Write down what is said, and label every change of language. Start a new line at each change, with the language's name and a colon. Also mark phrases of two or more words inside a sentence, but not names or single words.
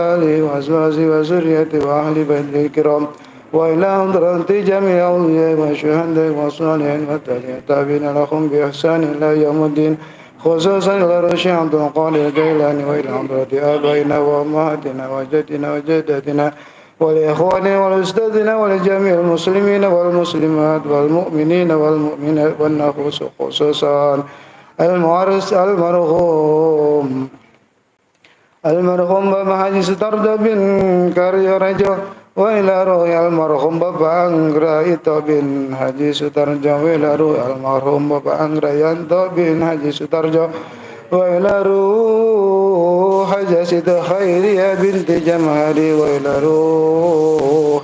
Arabic: آله وأزواجه وذريته وأهل بيته الكرام وإلى حضرة جميع أولياء والشهداء والصالحين والتابعين لهم بإحسان إلى يوم الدين خصوصا إلى رشيد عبد القادر الجيلاني وإلى حضرة آبائنا وأمهاتنا وجدنا وجداتنا والإخوان والأستاذنا ولجميع المسلمين والمسلمات والمؤمنين والمؤمنات والنفوس خصوصا المرحوم Bapak Haji Sutarjo bin Karyorejo وإلى روح المرحوم Bapak Anggra Ito bin Haji Sutarjo وإلى روح المرحوم Bapak Anggra Yanto bin Haji Sutarjo وإلى روح Haja Siti Khairiyah binti Jamhari وإلى روح